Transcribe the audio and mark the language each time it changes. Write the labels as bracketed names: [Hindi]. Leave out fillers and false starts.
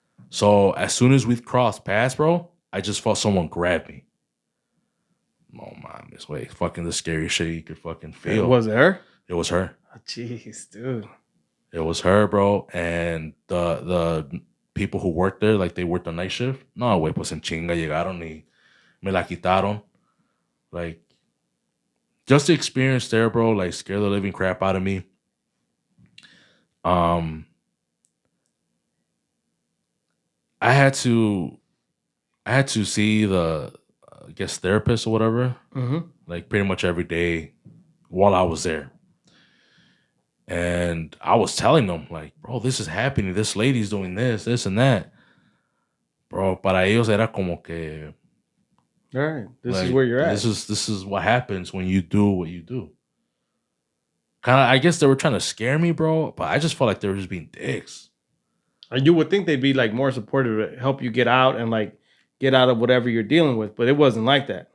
[English] So as soon as we crossed paths, bro, I just felt someone grab me. Oh, man, this way. Fucking the scariest shit you could fucking feel. Was it her? It was her. Oh, jeez, dude. It was her, bro. And the people who worked there, like they worked the night shift. [Spanish] No, güey, pues en chinga llegaron y me la quitaron. [English] Like, just the experience there, bro, like scared the living crap out of me. I had to see the, I guess, therapist or whatever, like pretty much every day while I was there. And I was telling them, like, bro, this is happening. This lady's doing this and that. [Spanish] bro, para ellos era como que [English] All right, this is like where you're at. this is what happens when you do what you do. Kind of, I guess they were trying to scare me, bro, but I just felt like they were just being dicks. And you would think they'd be like more supportive to help you get out and like get out of whatever you're dealing with, but it wasn't like that.